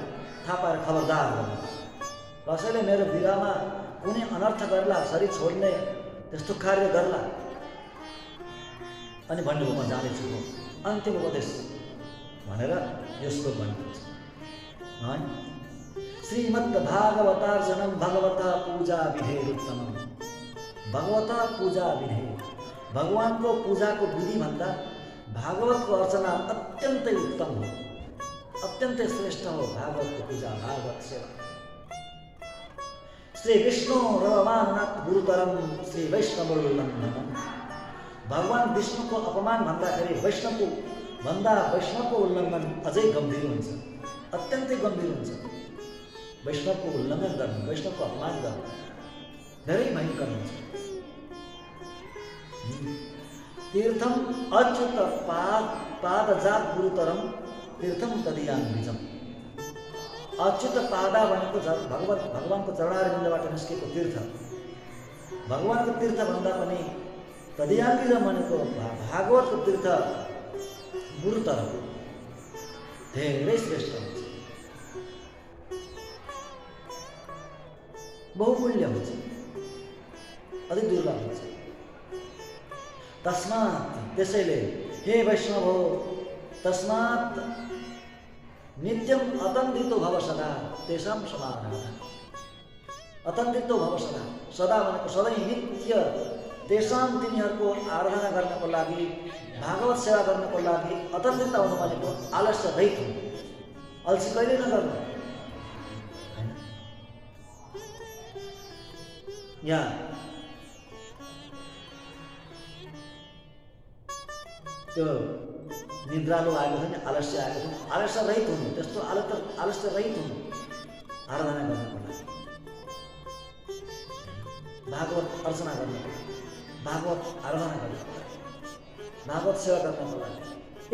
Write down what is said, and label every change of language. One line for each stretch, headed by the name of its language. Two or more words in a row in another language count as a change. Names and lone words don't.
Nepali: थाहा पाएर खबरदार गर्नु, कसैले मेरो विरहमा कुनै अनर्थ गर्ला, शरीर छोड्ने त्यस्तो कार्य गर्ला अनि भन्नुभयो म जाँदैछु हो अन्तिम उपदेश भनेर यो श्लोक भन्नुहुन्छ है।
Sanskrit: श्रीमद् भागवतार्जनम भगवता पूजा विधेरुत्तमम। भगवता पूजा विधे,
Nepali: भगवानको पूजाको विधि भन्दा भागवतको अर्चना अत्यन्तै उत्तम हो, अत्यन्तै श्रेष्ठ हो भागवतको पूजा, भागवत सेवा।
Sanskrit: श्री विष्णु रवमाननाथ गुरुतरम श्री वैष्णवोल्लंघनम।
Nepali: भगवान विष्णुको अपमान भन्दाखेरि वैष्णवको उल्लङ्घन अझै गम्भीर हुन्छ, अत्यन्तै गम्भीर हुन्छ। वैष्णवको उल्लङ्घन गर्नु, वैष्णवको अपमान गर्नु धेरै भयङ्कर हुन्छ।
Sanskrit: तीर्थम अच्युत पादजात गुरुतरम तीर्थम तदीयांग्रिजम।
Nepali: अच्युत पादा भनेको भगवानको चरणारविन्दबाट निस्केको तीर्थ, भगवानको तीर्थ भन्दा पनि तदीयांग्रिजम भनेको भागवतको तीर्थ गुरुतर धेरै श्रेष्ठ हुन्छ, बहुमूल्य हुन्छ, अति दुर्लभ हुन्छ। तस्मात् त्यसैले हे वैष्णव हो,
Sanskrit: तस्मात् नित्यम अतन्दितो भव सदा तेषां समाराधना। अतन्दितो भव सदा,
Nepali: सदा भनेको सधैँ नित्य तेषां तिनीहरूको आराधना गर्नको लागि, भागवत सेवा गर्नको लागि अतन्दित हुनु भनेको आलस्य रहित हुनु, अल्छी कहिले नगर्नु। यहाँ त्यो निद्रालु आएको थियो नि, आलस्य आएको थियो, आलस्य रहित हुनु, त्यस्तो आलस्य रहित हुनु आराधना गर्नको लागि, भागवत अर्चना गर्नको लागि, भागवत आराधना गर्नको लागि, भागवत सेवा गर्नको लागि।